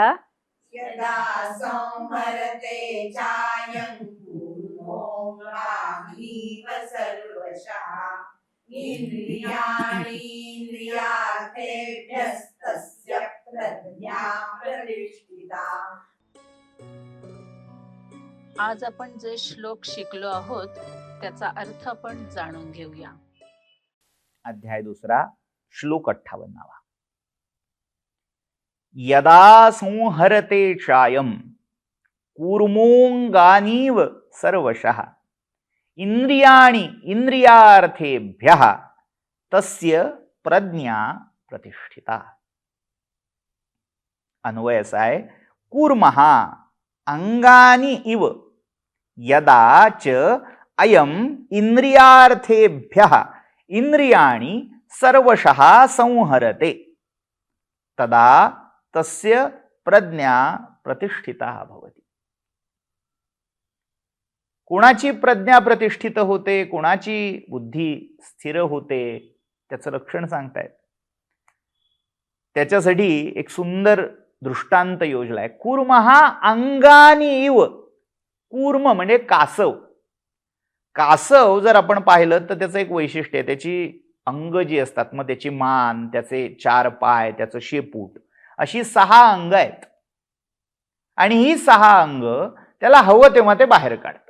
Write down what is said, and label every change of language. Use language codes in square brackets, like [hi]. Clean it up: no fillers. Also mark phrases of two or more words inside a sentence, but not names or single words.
[sa] यदा संहरते चायं कूर्मोऽङ्गानीव सर्वशः. इंद्रियाणीन्द्रियार्थेभ्यस्तस्य प्रज्ञा प्रतिष्ठिता. [mr] आज आपण जे श्लोक शिकलो आहोत त्याचा अर्थ आपण जाणून घेऊया. अध्याय 2 श्लोक 58. [sa] यदा संहरते चायम कूर्मोऽङ्गानीव सर्वशः इंद्रियाणि इंद्रियार्थेभ्यः तस्य प्रज्ञा प्रतिष्ठिता. [mr] अन्वय असा आहे, [sa] कूर्मः अंगानि इव यदा च अयम इंद्रियार्थेभ्यः इंद्रियाणि सर्वशः संहरते तदा तस्य प्रज्ञा प्रतिष्ठिता भवति. [mr] कोणाची प्रज्ञा प्रतिष्ठित होते, कोणाची बुद्धी स्थिर होते, त्याचं लक्षण सांगतायत. त्याच्यासाठी एक सुंदर दृष्टांत योजलाय. [sa] कूर्मः अंगानी इव. [mr] कूर्म म्हणजे कासव. कासव जर आपण पाहिलं तर त्याचं एक वैशिष्ट्य आहे, त्याची अंग जी असतात, मग त्याची मान, त्याचे 4 पाय, त्याचं शेपूट, अशी 6 अंग आहेत. आणि ही 6 अंग त्याला हवं तेव्हा ते बाहेर काढतं.